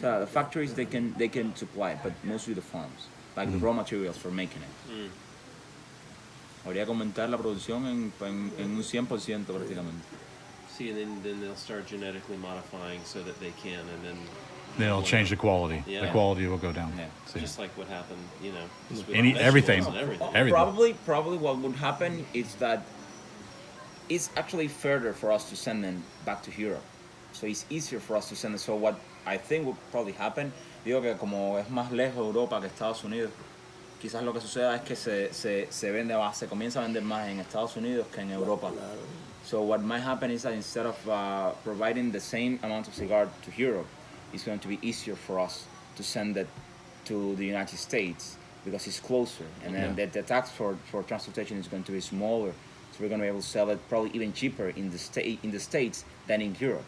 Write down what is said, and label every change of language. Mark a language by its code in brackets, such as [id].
[en] So the factories they can supply, but mostly the farms, like the raw materials for making it. [es] Habría que aumentar la producción en un 100% prácticamente. [en] See, and then they'll start genetically modifying so that they can, and then it'll change the quality. Yeah. The quality will go down. Yeah. So, just like what happened, just with everything. vegetables and everything. Everything. Probably what would happen is that it's actually further for us to send them back to Europe. So it's easier for us to send them. So what I think would probably happen, [es] digo que como es más lejos Europa que Estados Unidos, quizás lo que suceda es que se vende más, se comienza a vender más en Estados Unidos que en Europa. [en] So what might happen is that instead of providing the same amount of cigar to Europe, it's going to be easier for us to send it to the United States because it's closer, and then the tax for transportation is going to be smaller. So we're going to be able to sell it probably even cheaper in the States than in Europe.